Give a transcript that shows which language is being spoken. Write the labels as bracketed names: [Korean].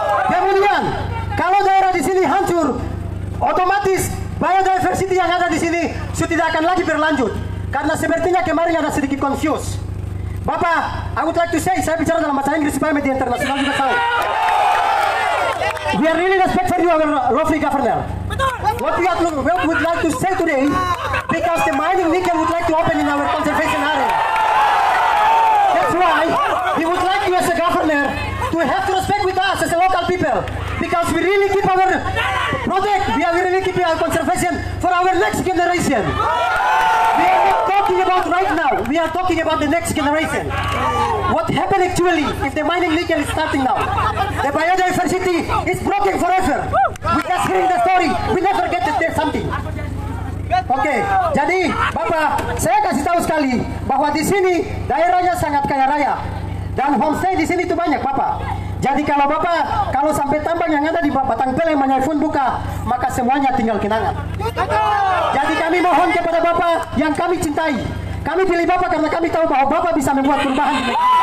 [Indonesian] Kemudian, kalau daerah di sini hancur, otomatis biodiversity yang ada di sini sudah tidak akan lagi berlanjut. Karena sepertinya kemarin ada sedikit confuse. Bapak, [English] I would like to say, [Indonesian] saya bicara dalam bahasa Inggris supaya media internasional juga tahu. [English] We are really respect for you, our lovely governor. What we would like to say today, because the mining nickel would like to open in our conservation area. That's why we would like you as a governor to have to respect with us as a local people, because we really keep our project, we are really keeping our conservation for our next generation. We are not talking talking about right now. We are talking about the next generation. What happened actually if the mining legal is starting now? The biodiversity is broken forever. We just hearing the story. We never get that there's something. [Indonesian] Oke, jadi Bapak, saya kasih tahu sekali bahwa di sini daerahnya sangat kaya raya dan homestay di sini itu banyak, Bapak. Jadi kalau Bapak, kalau sampai tambang yang ada di Batang Pele Manyai buka, maka semuanya tinggal kenangan. Jadi kami mohon kepada Bapak yang kami cintai, kami pilih Bapak karena kami tahu bahwa Bapak bisa membuat perubahan di negeri.